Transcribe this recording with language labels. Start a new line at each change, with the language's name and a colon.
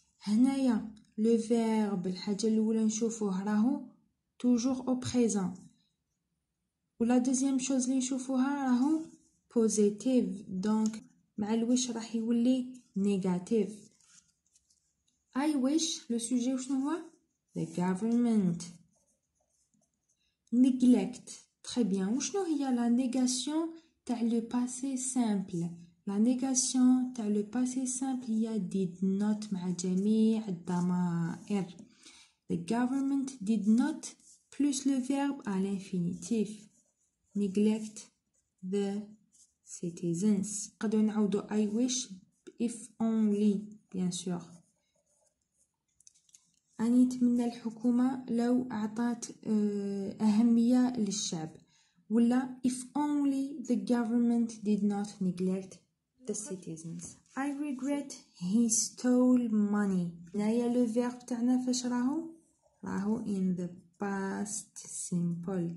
Arabic: هنايا
French: le verbe
Arabic: الحاجة الأولى نشوفوه راهو
French: toujours au présent
Arabic: و
French: la deuxième chose
Arabic: اللي نشوفوها راهو
English: positive
French: donc
Arabic: مع الوش راح يولي
English: negative. I wish
French: le sujet
Arabic: وشنو هو
English: the government. neglect
French: très bien.
Arabic: وشنو هي
French: la négation
Arabic: تاع
French: le passé simple؟ la négation تاع le passé simple
Arabic: هي
English: did not
Arabic: مع جميع الضمائر.
English: the government did not
French: plus le verbe à l'infinitif
English: neglect the citizens.
Arabic: نقدروا نعوضوا
English: I wish if only
French: bien sûr.
Arabic: أنا نتمنى الحكومة لو أعطت أهمية للشعب، ولا
English: if only the government did not neglect the citizens. I regret he stole money.
Arabic: هنايا لو
English: verb
Arabic: تاعنا فاش راهو
English: in the past simple.